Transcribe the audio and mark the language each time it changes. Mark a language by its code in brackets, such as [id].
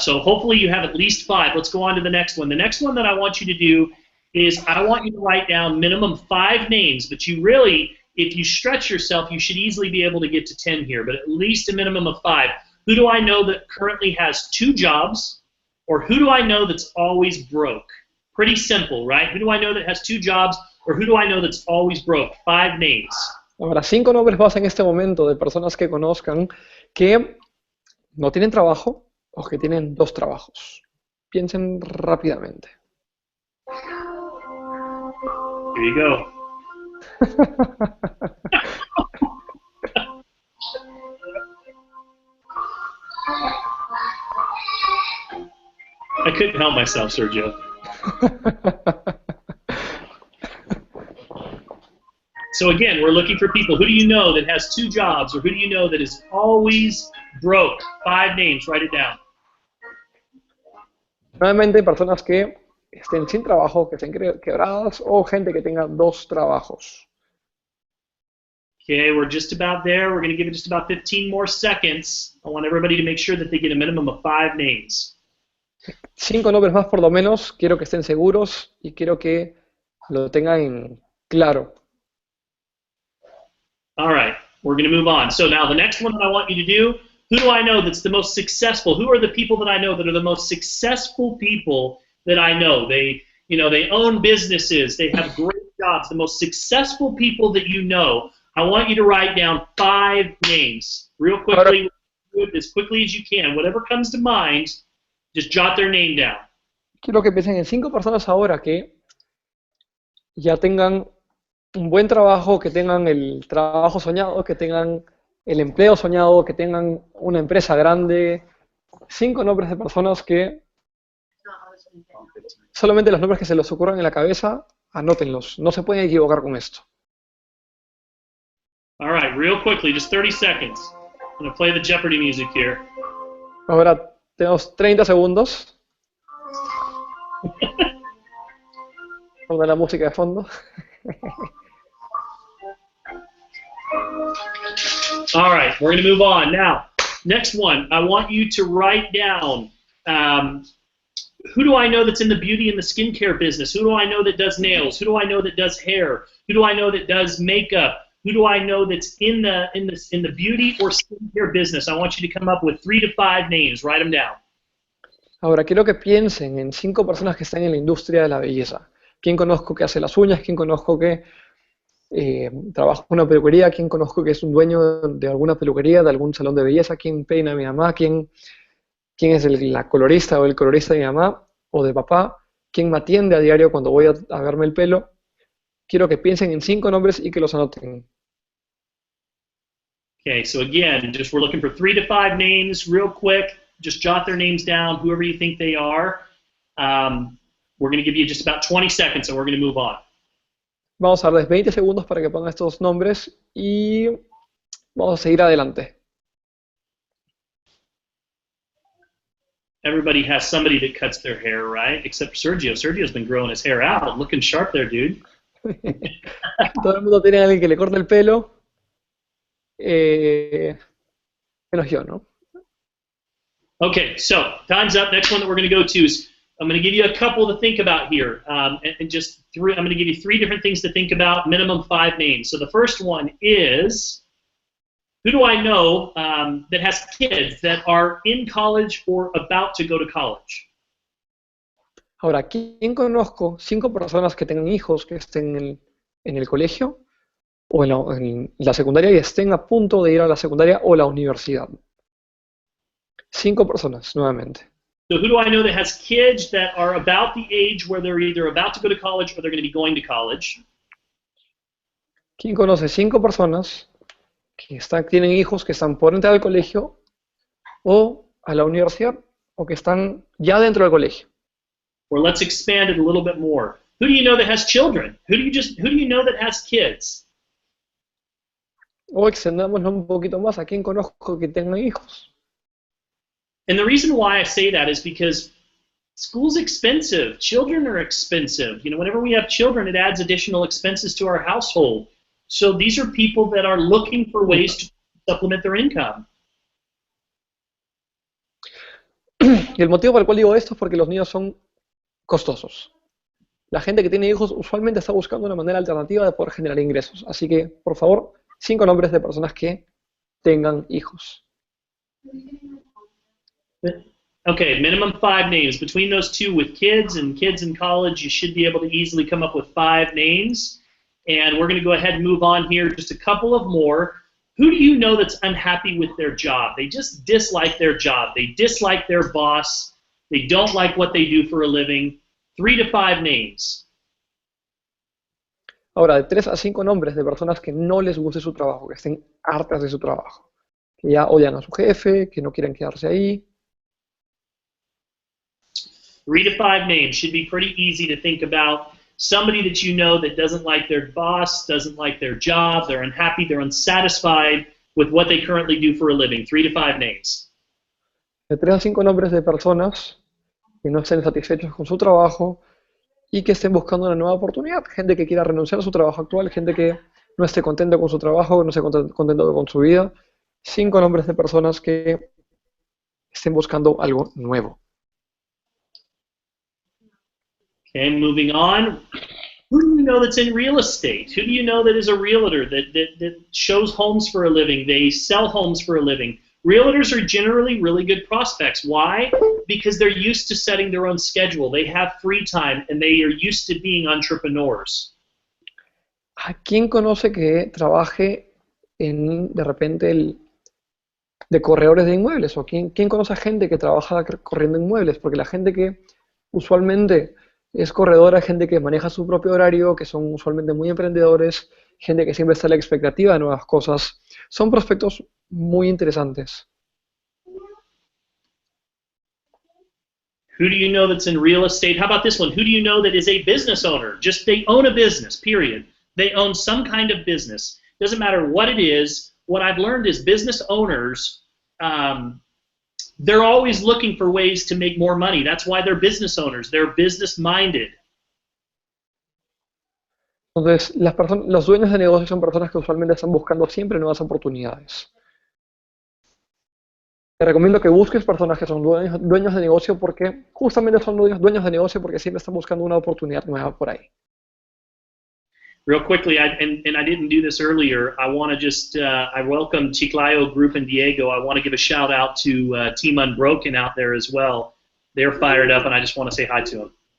[en] So hopefully you have at least 5. Let's go on to the next one. The next one that I want you to do is I want you to write down minimum 5 names, but you really, if you stretch yourself, you should easily be able to get to 10 here, but at least a minimum of 5. Who do I know that currently has 2 jobs, or who do I know that's always broke? Pretty simple, right? Who do I know that has 2 jobs, or who do I know that's always broke? 5 names. [es] Ahora, 5 nombres más en este momento de personas que conozcan que no tienen trabajo o que tienen 2 trabajos. Piensen rápidamente. [en] Here you go. I couldn't help myself, Sergio. So again, we're looking for people. Who do you know that has 2 jobs, or who do you know that is always broke? 5 names, write it down. [es] Nuevamente, personas que estén sin trabajo, que estén quebradas, o gente que tenga 2 trabajos. [en] Okay, we're just about there. We're going to give it just about 15 more seconds. I want everybody to make sure that they get a minimum of 5 names. [es] 5 nombres más por lo menos, quiero que estén seguros y quiero que lo tengan claro. [en] All right, we're going to move on. So now the next one that I want you to do, who do I know that's the most successful? Who are the people that I know that are the most successful people that I know? They own businesses, they have great jobs, the most successful people that you know. I want you to write down 5 names real quickly, as quickly as you can. Whatever comes to mind, just jot their name down. [es] Quiero que piensen en 5 personas ahora que ya tengan un buen trabajo, que tengan el trabajo soñado, que tengan el empleo soñado, que tengan una empresa grande. 5 nombres de personas que solamente los nombres que se les ocurran en la cabeza, anótenlos. No se pueden equivocar con esto. [en] All right, real quickly, just 30 seconds. I'm going to play the Jeopardy music here. [es] Ahora tenemos 30 segundos. Pongo la música de fondo. [en] All right, we're going to move on. Now, next one, I want you to write down who do I know that's in the beauty and the skincare business? Who do I know that does nails? Who do I know that does hair? Who do I know that does makeup? Who do I know that's in the beauty or skincare business? I want you to come up with 3 to 5 names. Write them down. [es] Ahora quiero que piensen en 5 personas que están en la industria de la belleza. ¿Quién conozco que hace las uñas? ¿Quién conozco que trabaja en una peluquería? ¿Quién conozco que es un dueño de alguna peluquería, de algún salón de belleza? ¿Quién peina a mi mamá? ¿Quién es la colorista o el colorista de mi mamá o de papá? ¿Quién me atiende a diario cuando voy a verme el pelo? Quiero que piensen en 5 nombres y que los anoten. [en] Okay, so again, we're looking for 3 to 5 names real quick. Just jot their names down, whoever you think they are. We're going to give you just about 20 seconds, and we're going to move on. [es] Vamos a darles 20 segundos para que pongan estos nombres y vamos a seguir adelante. [en] Everybody has somebody that cuts their hair, right? Except Sergio. Sergio's been growing his hair out. Looking sharp there, dude. [es] Todo el mundo tiene a alguien que le corta el pelo. Menos yo, ¿no? [en] Okay, so time's up. Next one that we're going to go to is I'm going to give you a couple to think about here, and just 3. I'm going to give you 3 different things to think about. Minimum 5 names. So the first one is, who do I know that has kids that are in college or about to go to college? [es] Ahora, ¿quién conozco 5 personas que tengan hijos que estén en el colegio o en la secundaria y estén a punto de ir a la secundaria o la universidad? 5 personas, nuevamente. [en] So who do I know that has kids that are about the age where they're either about to go to college or they're going to be going to college? [es] ¿Quién conoce 5 personas que tienen hijos que están por entrar al colegio o a la universidad o que están ya dentro del colegio? [en] Or let's expand it a little bit more. Who do you know that has children? Who do you know that has kids? [es] O extendámoslo un poquito más, ¿a quién conozco que tengan hijos? [en] And the reason why I say that is because school's expensive. Children are expensive. You know, whenever we have children, it adds additional expenses to our household. So these are people that are looking for ways to supplement their income. [es] Y el motivo por el cual digo esto es porque los niños son costosos. La gente que tiene hijos usualmente está buscando una manera alternativa de poder generar ingresos. Así que, por favor, 5 nombres de personas que tengan hijos. [en] Okay, minimum 5 names. Between those two with kids in college, you should be able to easily come up with 5 names. And we're going to go ahead and move on here. Just a couple of more. Who do you know that's unhappy with their job? They just dislike their job. They dislike their boss. They don't like what they do for a living. 3 to 5 names. [es] Ahora, de 3 a 5 nombres de personas que no les guste su trabajo, que estén hartas de su trabajo, que ya odian a su jefe, que no quieren quedarse ahí. [en] 3 to 5 names should be pretty easy to think about. Somebody that you know that doesn't like their boss, doesn't like their job, they're unhappy, they're unsatisfied with what they currently do for a living. 3 to 5 names. [es] De 3 a 5 nombres de personas que no estén satisfechos con su trabajo y que estén buscando una nueva oportunidad. Gente que quiera renunciar a su trabajo actual, gente que no esté contento con su trabajo, no esté contento con su vida. 5 nombres de personas que estén buscando algo nuevo. [en] Okay, moving on. Who do you know that's in real estate? Who do you know that is a realtor that shows homes for a living? They sell homes for a living. Realtors are generally really good prospects. Why? Because they're used to setting their own schedule. They have free time and they are used to being entrepreneurs. [es] ¿A quién conoce que trabaje de repente de corredores de inmuebles? ¿O quién conoce a gente que trabaja corriendo inmuebles? Porque la gente que usualmente es corredora, gente que maneja su propio horario, que son usualmente muy emprendedores, gente que siempre está a la expectativa de nuevas cosas. Son prospectos muy interesantes. [en] Who do you know that's in real estate? How about this one? Who do you know that is a business owner? Just they own a business, period. They own some kind of business. Doesn't matter what it is. What I've learned is business owners, they're always looking for ways to make more money. That's why they're business owners. They're business-minded. [es] Entonces, los dueños de negocios son personas que usualmente están buscando siempre nuevas oportunidades. Te recomiendo que busques personas que son dueños de negocio porque justamente son dueños de negocio porque siempre están buscando una oportunidad nueva por ahí. [en] Real quickly, and I didn't do this earlier, I want to just, I welcome Chiclayo Group and Diego. I want to give a shout out to Team Unbroken out there as well. They're fired up and I just want to say hi to them.